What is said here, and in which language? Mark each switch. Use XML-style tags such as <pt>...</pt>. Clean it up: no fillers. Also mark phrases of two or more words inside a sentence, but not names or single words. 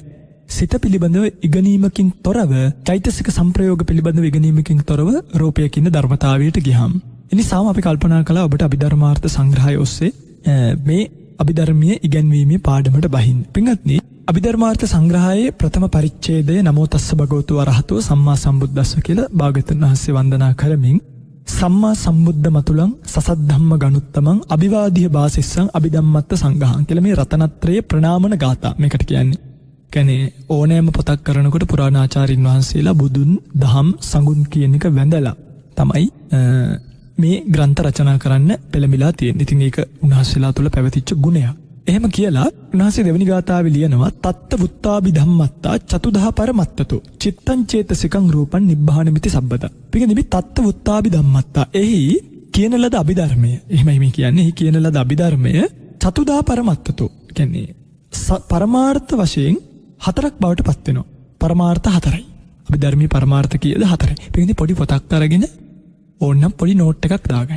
<si>සිත පිළිබඳව ඉගෙනීමකින් තොරව චෛතසික සංප්‍රයෝග පිළිබඳව ඉගෙනීමකින් තොරව රූපය කියන ධර්මතාවයට ගියහම. එනිසාම අපි කල්පනා කළා ඔබට අභිධර්මාර්ථ සංග්‍රහය ඔස්සේ මේ අභිධර්මයේ ඉගැන්වීමේ පාඩමට බහින්න. පින්වත්නි අභිධර්මාර්ථ සංග්‍රහයේ ප්‍රථම පරිච්ඡේදය</si> <pi>නමෝ තස්ස භගවතු වරහතෝ සම්මා සම්බුද්දස්ස</pi> <si>කියලා භාග්‍යවතුන් වහන්සේ වන්දනා කරමින්</si> <pi>සම්මා සම්බුද්ධ මතුලං සසද්ධම්ම ගනුත්තමං අභිවාදිය බාසිස්සං අභිධම්මත්ත සංඝහං</pi> <si>කියලා මේ රතනත්‍රයේ ප්‍රණාමන ගාථා මේකට කියන්නේ. කියන්නේ ඕනෑම පොතක් කරනකොට පුරාණාචාරින් වහන්සේලා බුදුන් දහම් සඟුන් කියන එක වැඳලා තමයි මේ ග්‍රන්ථ රචනා කරන්න පෙළඹිලා තියෙන්නේ. ඉතින් ඒක උන්වහන්සේලා තුළ පැවතිච්ච ගුණයක්. එහෙම කියලා උන්වහන්සේ දෙවෙනි ගාථාවේ ලියනවා</si> <pi>තත්ත වුත්තාබි ධම්මත්තා චතුදහ පරමත්තතෝ චිත්තං චේතසිකං රූපං නිබ්බානමිති සබ්බත.</pi> <si>පිටින් මේ</si> <pi>තත්ත වුත්තාබි ධම්මත්තා</pi> <si>එහි කියන ලද අභිධර්මය. එහෙමයි මේ කියන්නේ. එහි කියන ලද අභිධර්මය</si> <pi>චතුදහ පරමත්තතෝ</pi> <si>කියන්නේ පරමාර්ථ වශයෙන් හතරක් බවට පත් වෙනවා. පරමාර්ථ හතරයි. අභිධර්මයේ පරමාර්ථ කීයද හතරයි. පිටින් පොඩි පොතක් අරගෙන ඕන්නම් පොඩි නෝට් එකක් දාගන්න.</si>